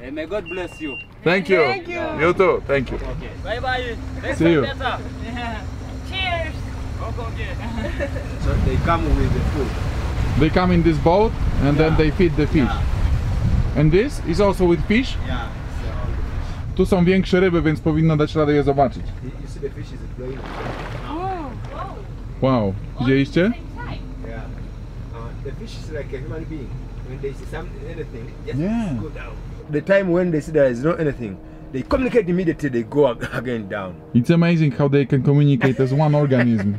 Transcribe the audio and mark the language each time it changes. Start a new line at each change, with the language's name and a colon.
English: May God bless you. Thank you. Thank you. You too. Thank you. Okay. Bye bye. See you. Cheers! Okay. so they come with the food. They come in this boat and then they feed the fish. And this is also with fish? Yeah. So all the fish.
Polish: Tu są większe ryby, więc powinno dać radę je zobaczyć.
English: You see the fish is blowing.
Polish: Wow. Widzieliście?
English: Yeah. The fish is like a human being. When they see anything, just Yeah. go down. The time when they see there is no anything, they communicate immediately. They go again down. It's amazing how they can communicate as one organism.